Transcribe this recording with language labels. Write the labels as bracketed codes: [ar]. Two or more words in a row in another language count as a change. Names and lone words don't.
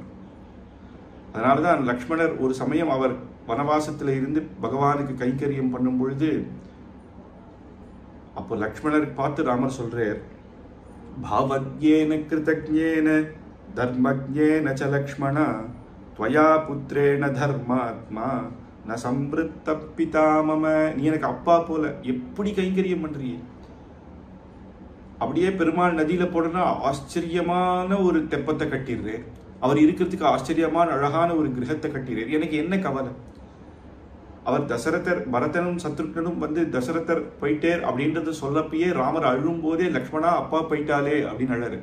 [ta] அதனாலதான் லக்ஷ்மணர் ஒரு சமயம் அவர் வனவாசத்துல இருந்து பகவானுக்கு கைங்கரியம் பண்ணும் பொழுது அப்போ லக்ஷ்மணருக்கு பார்த்து ராமர் சொல்றார், [sa] भावज्ञेन कृतज्ञेन धर्मज्ञेन च लक्ष्मण त्वया पुत्रेण धर्मात्मा न संवृत्त पिता मम, [ta] நீ எனக்கு அப்பா போல எப்படி கைங்கரியம் பண்றீ, அப்படியே பெருமாள் நதியில போனா ஆச்சரியமான ஒரு தெப்பத்தை கட்டிடுறார். அவர் இருக்கிறதுக்கு ஆச்சரியமான அழகான ஒரு கிரகத்தை கட்டிடுறார். எனக்கு என்ன கவலை? அவர் தசரதர் பரதனும் சத்ருகனும் வந்து தசரதர் போயிட்டேர் அப்படின்றது சொல்லப்பயே ராமர் அழும் போதே லக்ஷ்மணா அப்பா போயிட்டாலே அப்படின்னு அழறு.